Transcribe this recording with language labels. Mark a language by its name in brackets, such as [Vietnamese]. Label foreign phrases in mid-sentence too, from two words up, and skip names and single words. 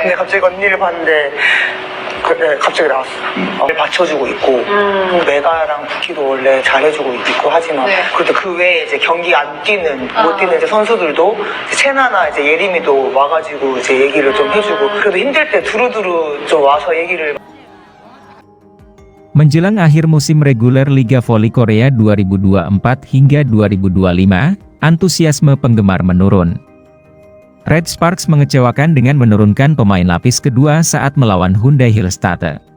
[Korean] 근데 갑자기 언니를 봤는데 갑자기 나왔어. 받쳐주고 있고 메가랑 부키도 원래 잘해주고 있고 하지만 네. 그래도 그 외에 이제 경기 안 뛰는 못 뛰는 이제 선수들도 이제 채나나 이제 예림이도 와가지고 이제 얘기를 좀 해주고 그래도 힘들 때 두루두루 좀 와서 얘기를. [Indonesian] Menjelang akhir musim reguler Liga Voli Korea 2024 hingga 2025, antusiasme penggemar menurun. Red Sparks mengecewakan dengan menurunkan pemain lapis kedua saat melawan Hyundai Hillstatte.